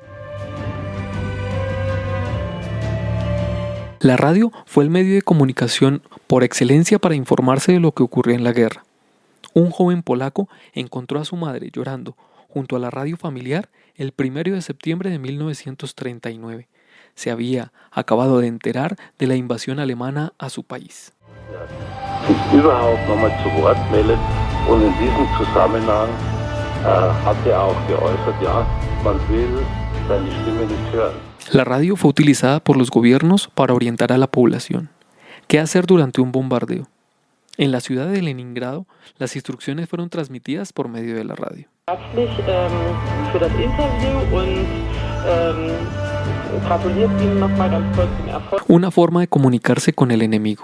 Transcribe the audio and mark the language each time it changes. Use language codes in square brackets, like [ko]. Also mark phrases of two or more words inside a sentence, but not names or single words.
[es] La radio fue el medio de comunicación por excelencia para informarse de lo que ocurría en la guerra. Un joven polaco encontró a su madre llorando junto a la radio familiar el 1 de septiembre de 1939. Se había acabado de enterar de la invasión alemana a su país. [de] Sich überhaupt nochmal zu Wort meldet und in diesem Zusammenhang hat auch geäußert, ja, man will seine Stimme nicht hören. [es] La radio fue utilizada por los gobiernos para orientar a la población. ¿Qué hacer durante un bombardeo? En la ciudad de Leningrado, las instrucciones fueron transmitidas por medio de la radio. Una forma de comunicarse con el enemigo.